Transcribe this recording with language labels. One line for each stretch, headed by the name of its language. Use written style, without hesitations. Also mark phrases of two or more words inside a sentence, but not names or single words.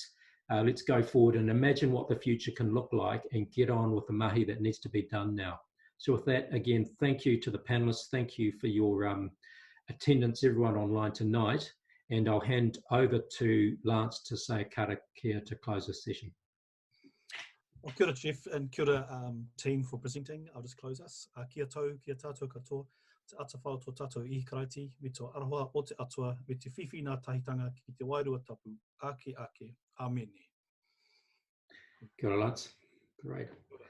English: Let's go forward and imagine what the future can look like and get on with the mahi that needs to be done now. So with that, again, thank you to the panelists. Thank you for your attendance, everyone online tonight. And I'll hand over to Lance to say karakia to close this session. Well,
Māori: kia ora, Jeff, and kia ora,
English: team, for presenting. I'll just close us.
Māori: Kia tau, kia tātou katoa, te atawhao tō tātou I karaiti, me tō aroha o te atua, me te whiwhi nā tahitanga ki te wairua tapu, ake ake, āmene. Kia ora,
English: Lance. Great.